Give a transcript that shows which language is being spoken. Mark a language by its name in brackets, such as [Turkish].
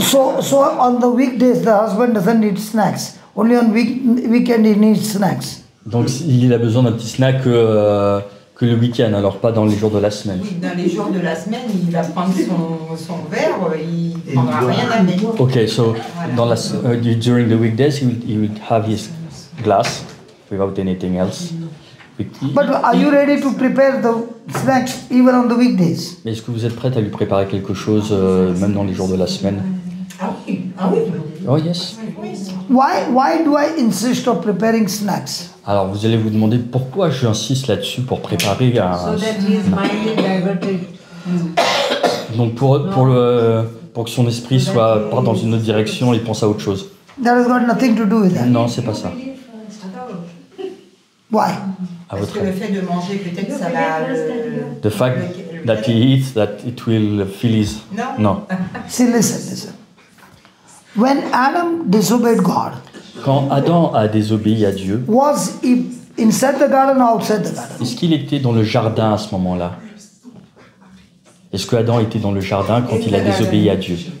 [English] So on the weekdays the husband doesn't need snacks. Only on weekend he needs snacks. [French] Donc il a besoin d'un petit snack que le week-end, alors pas dans les jours de la semaine. Oui, dans les jours de la semaine, il va prendre son verre, il ne prendra rien avec. [English] Okay, so during the weekdays he will have his glass without anything else. But are you ready to prepare the snacks even on the weekdays? [French] Mais est-ce que vous êtes prête à lui préparer quelque chose même dans les jours de la semaine? Ah oui, ah oui. [English] Oh yes. Why do I insist on preparing snacks? [French] Alors vous allez vous demander pourquoi j'insiste là-dessus pour préparer un... [English] So that his mind is diverted. [French] Donc pour que son esprit parte dans une autre direction, il pense à autre chose. [English] That has got nothing to do with that. [French] Non, c'est pas ça. [English] Why? [French] À Parce votre que le avis. fait de manger, peut-être ça va le... [English] The fact that he eats, that it will fill his... [French] Non. Non. [English] See, listen. When Adam disobeyed God, [French] Quand Adam a désobéi à Dieu, [English] was he inside the garden or outside the garden? [French] est-ce qu'il était dans le jardin à ce moment-là? Est-ce que Adam était dans le jardin quand il a désobéi à Dieu?